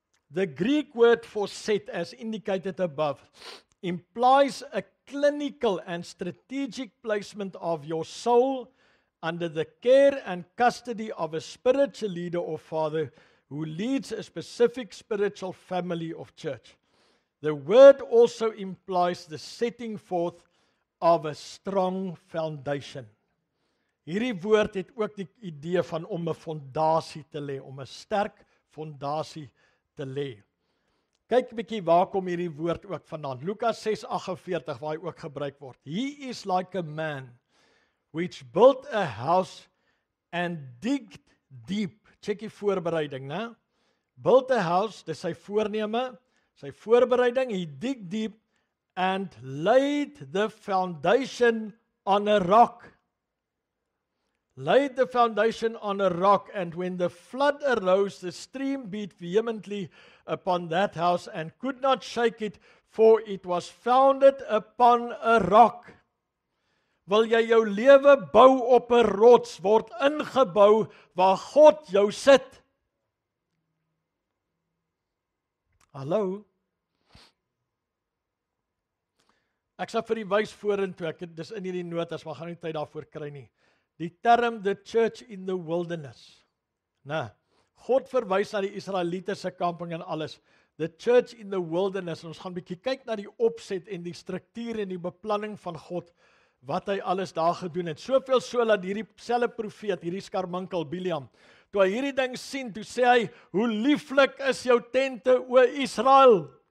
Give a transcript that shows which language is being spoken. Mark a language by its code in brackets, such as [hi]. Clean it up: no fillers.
[en] The Greek word for set, as indicated above, implies a clinical and strategic placement of your soul under the care and custody of a spiritual leader or father who leads a specific spiritual family of church. The word also implies the setting forth of a strong foundation. [af] Hierdie woord het ook die idee van om 'n fondasie te lê, om 'n sterk fondasie te lê. Kyk 'n bietjie waar kom hierdie woord ook vandaan. Lukas 6:48 waar hy ook gebruik word. [en] He is like a man which built a house and digged deep. [af] Check die voorbereiding, né? [en] Built a house, [af] dis sy voorneme, sy voorbereiding, [en] he dig deep and laid the foundation on a rock. Laid the foundation on a rock, and when the flood arose, the stream beat vehemently upon that house and could not shake it, for it was founded upon a rock. [af] Wil jy jou lewe bou op 'n rots, word ingebou waar God jou sit. Hallo? Ek sal vir die wys vorentoe, dis in hierdie notas, maar gaan nie tyd daarvoor kry nie. Die term [en] the church in the wilderness. [af] Nou, God verwys na die Israeliete se kamping en alles. [en] The church in the wilderness. [af] Ons gaan 'n bietjie kyk na die opset en die struktuur en die beplanning van God, wat hy alles daar gedoen het. Soveel so dat hierdie selfe profeet, hierdie skarminkel Biliam, toe hy hierdie ding sien, toe sê hy, hoe lieflik is jou tente, o Israel.